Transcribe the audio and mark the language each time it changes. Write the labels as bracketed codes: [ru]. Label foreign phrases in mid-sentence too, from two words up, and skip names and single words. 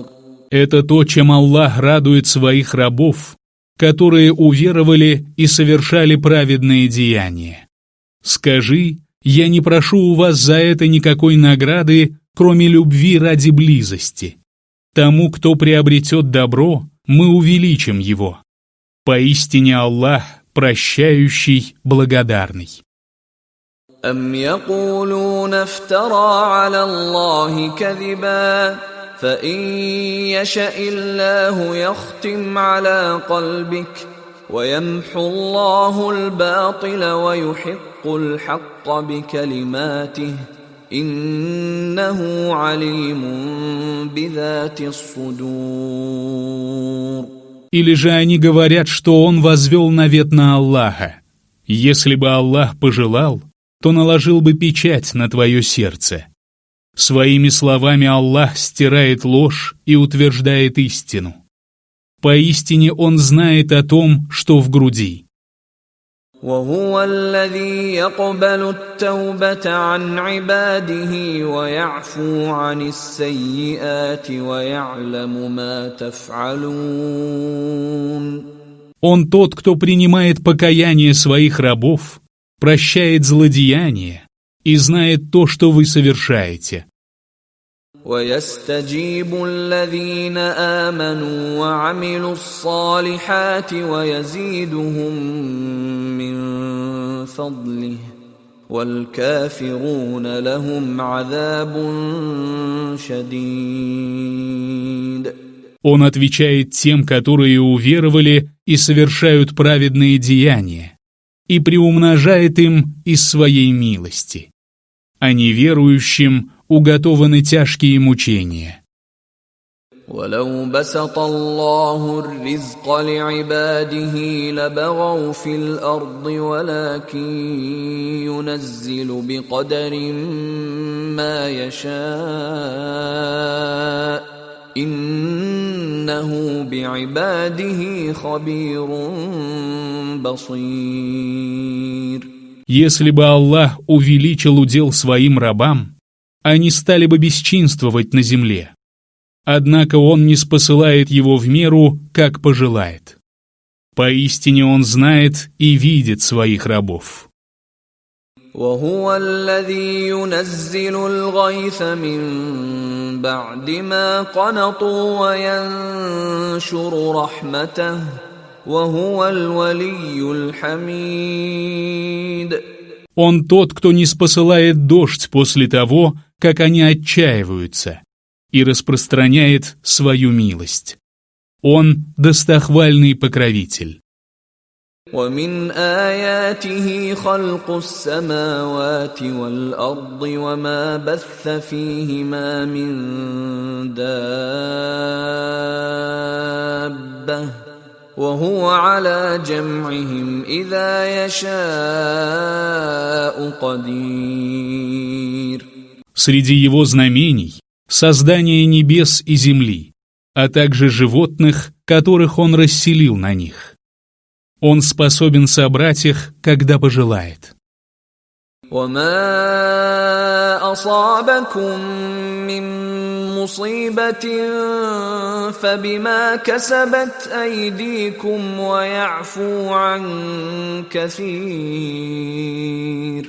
[ru] Это то, чем Аллах радует своих рабов, которые уверовали и совершали праведные деяния. Скажи, я не прошу у вас за это никакой награды, кроме любви ради близости. Тому, кто приобретет добро, мы увеличим его. Поистине Аллах прощающий, благодарный. [ar] أم يقولون افترى على الله كذبا فإن يشأ الله يختم على قلبك ويمحو الله الباطل ويحق الحق بكلماته إنه عليم بذات الصدور. [ru] Или же они говорят, что он возвел навет на Аллаха. Если бы Аллах пожелал, то наложил бы печать на твое сердце. Своими словами Аллах стирает ложь и утверждает истину. Поистине Он знает о том, что в груди. [ar] وهو الذي يقبل التوبة عن عباده ويعفو عن السيئات ويعلم ما تفعلون. [ru] Он тот, кто принимает покаяние своих рабов, прощает злодеяния и знает то, что вы совершаете. [ar] ويستجيب الذين آمنوا وعملوا الصالحات ويزيدهم من فضله والكافرون لهم عذاب شديد. [ru] Он отвечает тем, которые уверовали и совершают праведные деяния, и приумножает им из своей милости. А неверующим уготованы тяжкие мучения. [ar] ولو بسط الله الرزق لعباده لبغوا في الأرض ولكن ينزل بقدر ما يشاء إنه بعباده خبير بصير. [ru] Если бы Аллах увеличил удел своим рабам, они стали бы бесчинствовать на земле. Однако Он ниспосылает его в меру, как пожелает. Поистине Он знает и видит своих рабов. [ar] وهو الذي ينزل الغيث من بعد ما قنطوا وينشر رحمته وهو الولي الحميد. [ru] Он тот, кто ниспосылает дождь после того, как они отчаиваются, и распространяет свою милость. Он достохвальный покровитель. [ar] ومن آياته خلق السماوات والأرض وما بث فيهما من دابة وهو على جمعهم إذا يشاء قدير. [ru] Среди его знамений создание небес и земли, а также животных, которых он расселил на них. Он способен собрать их, когда пожелает. [ar] وما أصابكم من مصيبة فبما كسبت أيديكم ويعفو عن كثير.